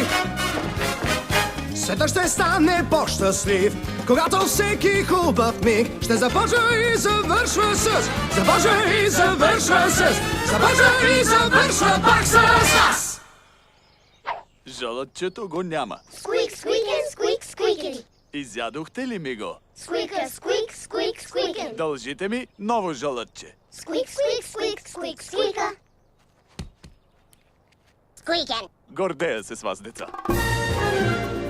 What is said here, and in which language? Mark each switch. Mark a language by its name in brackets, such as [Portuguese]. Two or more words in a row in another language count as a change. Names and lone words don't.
[Bulgarian] Светът ще стане по-щастлив, когато всеки хубав миг ще започва и завършва с... Започва и завършва с... Започва и завършва пак с... Жълъдчето го няма. Squeak, squeakin', squeak, squeakin'. Изядохте ли ми го? Squeaker, squeak, squeak, squeakin'. Дължите ми ново жълъдче. Squeak, squeak, squeak, squeak, squeaker. Squeakin'. Гордея се с вас, деца.